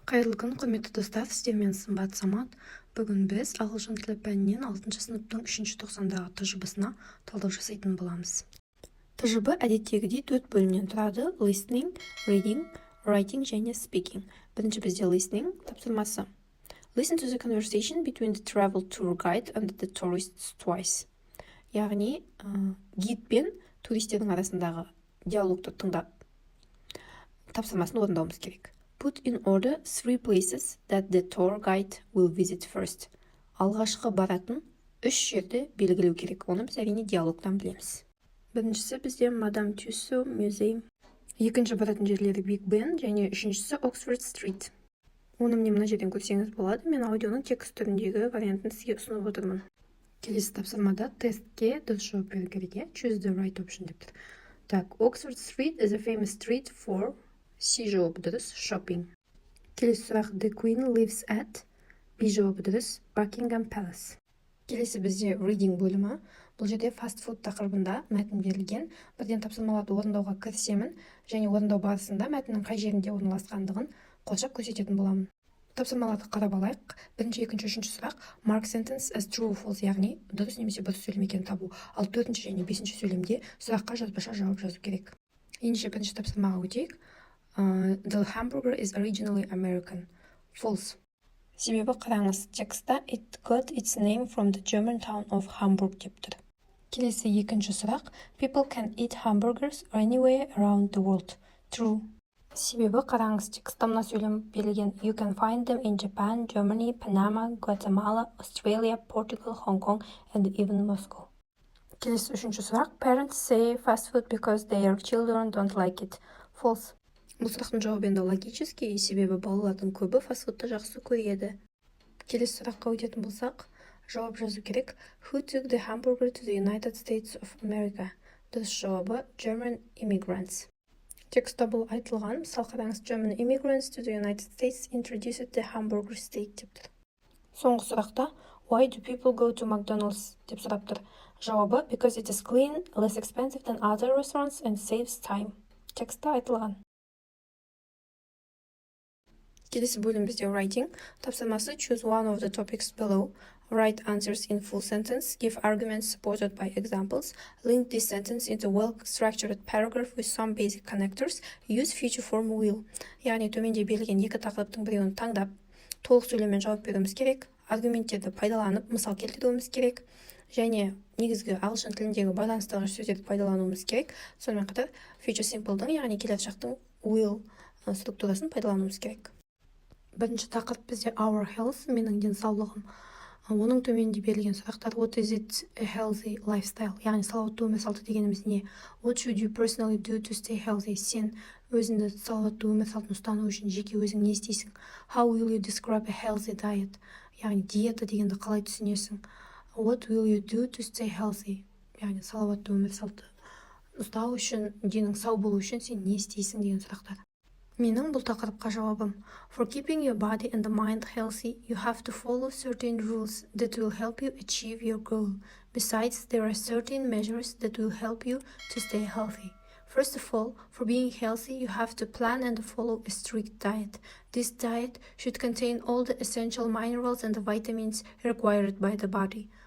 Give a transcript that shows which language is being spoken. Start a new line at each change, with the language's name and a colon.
Kazakh: Қайырлы күн, құрметті достар, сіздермен сымбат Самат. Бүгін біз ағылшын тілі пәнінен 6 сыныптың 3-ші тоқсандағы тжб-сына талдау жасайтын боламыз. Тжб әдеттегідей 4 бөлімнен тұрады: listening, reading, writing және speaking. Бірінші бізде listening тапсырмасы.
English: Listen to the conversation between the travel tour guide and the tourists twice.
Kazakh: Яғни, гид пен туристердің арасындағы диалогты тыңдап, тапсырмасын орындауымыз керек.
English: Put in order 3 places that the tour guide will visit first.
Kazakh: Алғашқы баратын 3 жерді белгілеу керек. Оны біз әрине диалогтан білеміз. Біріншісі бізде Мадам Тюссо музей. Екінші баратын жерлері Биг Бен және үшіншісі Оксфорд стрит. Оны мына жерден көрсеңіз болады. Мен аудионың текст түріндегі вариантын сізге ұсынып отырмын. Келесі тапсырмада тестке дұрыс жауап беру керек.
English: Choose the right option
Kazakh: деп тұр.
English: Так, Oxford Street is a famous street for
Kazakh: C жауабы дұрыс,
English: shopping.
Kazakh: Келесі сұрақ,
English: The Queen lives at
Kazakh: B жауабы дұрыс,
English: Buckingham Palace.
Kazakh: Келесі бізде reading бөлімі. Бұл жерде fast food тақырыбында мәтін берілген. Бірден тапсырмаларды орындауға кірісемін және орындау барысында мәтіннің қай жерінде орналасқандығын қосып көрсететін боламын. Тапсырмаларды қарап алайық. Бірінші, екінші, үшінші сұрақ
English: mark sentence as true or false,
Kazakh: яғни дұрыс немесе бұрыс сөйлем екенін табу. Ал төртінші және бесінші сөйлемде сұраққа жазбаша жауап жазу керек. Ендеше бірінші тапсырмаға өтейік.
English: The hamburger is originally American. False.
Kazakh: Себебі қараңыз, текстта
English: it got its name from the German town of Hamburg
Kazakh: деп тұр. Келесі екінші сұрақ.
English: People can eat hamburgers anywhere around the world. True.
Kazakh: Себебі қараңыз, текстта мына сөйлем берілген.
English: You can find them in Japan, Germany, Panama, Guatemala, Australia, Portugal, Hong Kong, and even Moscow.
Kazakh: Келесі үшінші сұрақ.
English: Parents say fast food because their children don't like it. False.
Kazakh: Бұл сұрақтың жауабы енді логический, себебі балалардың көбі фастфудты жақсы көреді. Келесі сұраққа өтетін болсақ, жауап жазу керек.
English: Who took the hamburger to the United States of America?
Kazakh: Дұрыс жауабы
English: German immigrants.
Kazakh: Текстта бұл айтылған. Мысал қараңыз,
English: German immigrants to the United States introduced the hamburger steak
Kazakh: деп тұр. Соңғы сұрақта
English: Why do people go to McDonald's
Kazakh: деп сұрап тұр.
English: Жауабы Because it is clean, less expensive than other restaurants and saves time.
Kazakh: Текстта айтылған. Келесі бөлім бізде writing.
English: Тапсырмасы choose one of the topics below. Write answers in full sentence. Give arguments supported by examples. Link this sentence into well-structured paragraph with some basic connectors. Use future form will.
Kazakh: Яғни төменде берілген екі тақырыптың біреуін таңдап, толық сөйлеммен жауап беруіміз керек. Аргументтерді пайдаланып, мысал келтіруіміз керек. Және негізгі ағылшын тіліндегі байланыстырғыш сөздерді пайдалануымыз керек. Сонымен қатар future simple'дың, яғни келесі шақтың will структурасын пайдалануымыз керек. Бірінші тақырып бізде
English: our health,
Kazakh: менің денсаулығым. Оның төменде берілген сұрақтар
English: what is it a healthy lifestyle,
Kazakh: яғни салауатты өмір салты дегеніміз не?
English: What should you personally do to stay healthy?
Kazakh: Сен өзіңді салауатты өмір салтын ұстану үшін жеке өзің не істейсің?
English: How will you describe a healthy diet?
Kazakh: Яғни диета дегенді қалай түсінесің?
English: What will you do to stay healthy?
Kazakh: Яғни салауатты өмір салты ұстау үшін, денің сау болу үшін сен не істейсің деген сұрақтар. Менің бұл тақырыпқа жауабым.
English: For keeping your body and the mind healthy, you have to follow certain rules that will help you achieve your goal. Besides, there are certain measures that will help you to stay healthy. First of all, for being healthy, you have to plan and follow a strict diet. This diet should contain all the essential minerals and vitamins required by the body.